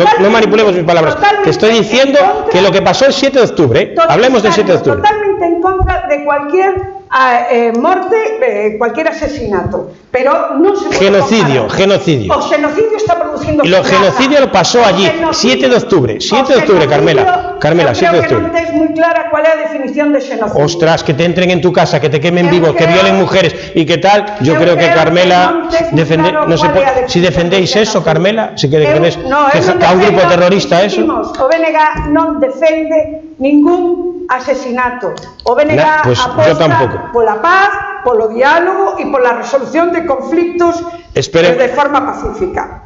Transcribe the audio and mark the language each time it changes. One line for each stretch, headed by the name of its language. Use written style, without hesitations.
Spanish: No manipulemos mis palabras. Te estoy diciendo que lo que pasó el 7 de octubre, hablemos del 7 de octubre. Totalmente en contra de cualquier morte, cualquier asesinato, pero no se puede genocidio.
Galician: O xenocidio está produciendo...
Spanish: Y lo genocidio lo pasó allí, 7 de octubre, Carmela, 7 de octubre.
Galician: Creo que non tes moi clara cuál é a definición de xenocidio.
Spanish: Ostras, que te entren en tu casa, que te quemen vivo, que violen mujeres y que tal. Yo creo que Carmela, si defendéis eso, Carmela, si que defendéis que a un grupo terrorista eso.
Galician: O BNG non defende ningún asesinato. O BNG aposta pola paz, polo diálogo e pola resolución de conflictos de forma pacífica.